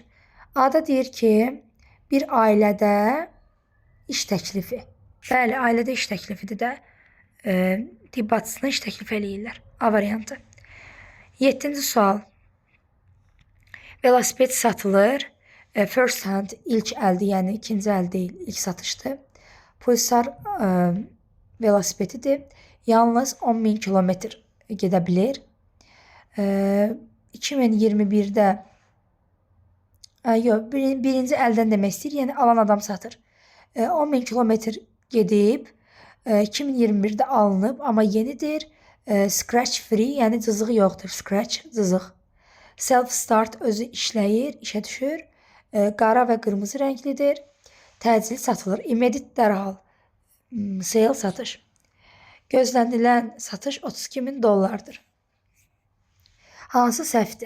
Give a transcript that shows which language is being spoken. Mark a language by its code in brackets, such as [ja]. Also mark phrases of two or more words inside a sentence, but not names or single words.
[az] A-da deyir ki, bir ailədə iş təklifi. Bəli, ailədə iş təklifidir də. Tibb bacısına iş təklif eləyirlər. A variantı. 7-ci sual. Velosiped satılır. [en] First hand, [az] ilk əldir, yəni ikinci əl deyil, ilk satışdır. Pulsar velosipedidir. Yalnız 10.000 kilometr gedə bilir. 2021-də birinci əldən demək istəyir, yəni alan adam satır. 10.000 kilometr gedib 2021-də alınıb, amma yenidir. [en] Scratch free, [az] yəni cızığı yoxdur. Scratch, cızıq. [en] Self start [az] özü işləyir, işə düşür. Qara və qırmızı rənglidir. Təcili satılır. Immediate dərhal. Sale satış. Gözlənilən satış $32.000. Hansı səhvdir?